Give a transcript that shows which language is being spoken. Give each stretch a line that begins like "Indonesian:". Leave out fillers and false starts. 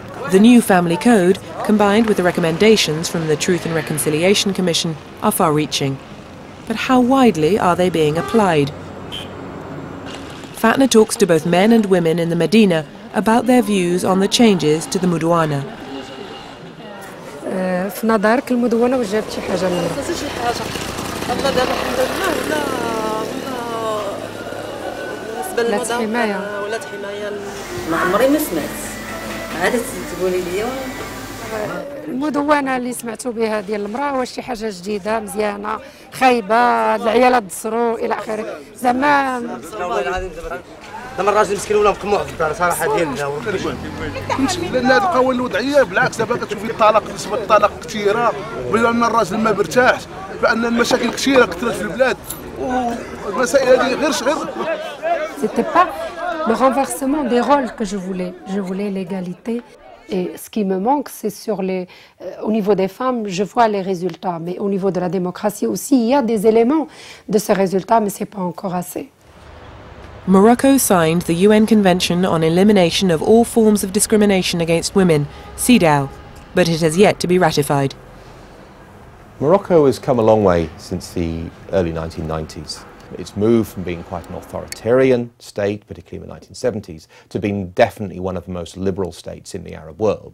English: The new family code, combined with the recommendations from the Truth and Reconciliation Commission, are far-reaching. But how widely are they being applied? Fatna talks to both men and women in the Medina about their views on the changes to the Mudawana.
Arabic: في نظرك المدونة واش جابت شي حاجة منها؟ ما شي حاجة. الله دابا الحمد لله ولا بالنسبة للمدونة ولات حماية. ما عمري ما سمعت. عاد تقولي لي المدونة اللي سمعتوا بها ديال المرأة واش شي حاجة جديدة مزيانة خايبة العيالات تصروا إلى آخره زعما. دابا الراجل مسكين ولا مقموع في الدار صراحه ديالنا لان هذه القوانين الوضعيه بالعكس دابا كتشوفي الطلاق نسبه الطلاق كثيره بان الراجل ما مرتاحش بان المشاكل كثيره كثرت في البلاد والمسائل هذه غير
French: C'était pas le renversement des rôles que je voulais. Je voulais l'égalité. Et ce qui me manque, c'est au niveau des femmes, je vois les résultats. Mais au niveau de la démocratie aussi, il y a des éléments de ce résultat, mais ce n'est pas encore assez.
English: Morocco signed the UN Convention on Elimination of All Forms of Discrimination Against Women, CEDAW, but it has yet to be ratified. Morocco has come a long way since the early 1990s. It's moved from being quite an authoritarian state, particularly in the 1970s, to being definitely one of the most liberal states in the Arab world.